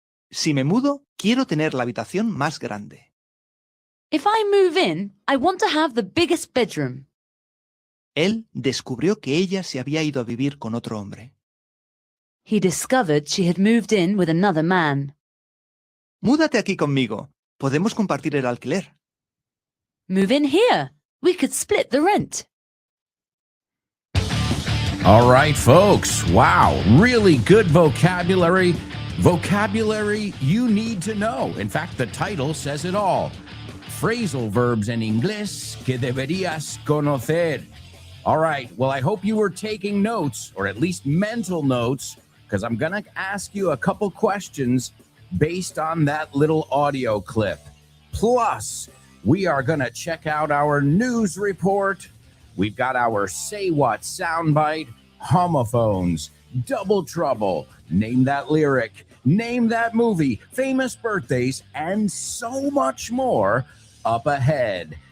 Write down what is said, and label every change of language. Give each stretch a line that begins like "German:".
Spanish: Si me mudo, quiero tener la habitación más grande.
English: If I move in, I want to have the biggest bedroom.
Spanish: Él descubrió que ella se había ido a vivir con otro hombre.
English: He discovered she had moved in with another man.
Spanish: Múdate aquí conmigo. Podemos compartir el alquiler.
English: Move in here. We could split the rent. All right, folks. Wow, really good vocabulary. Vocabulary you need to know. In fact, the title says it all.
Spanish: Phrasal verbs en inglés que deberías conocer.
English: All right, well, I hope you were taking notes, or at least mental notes, because I'm going to ask you a couple questions based on that little audio clip. Plus, we are going to check out our news report, We've got our Say What soundbite, homophones, double trouble, name that lyric, name that movie, famous birthdays, and so much more up ahead.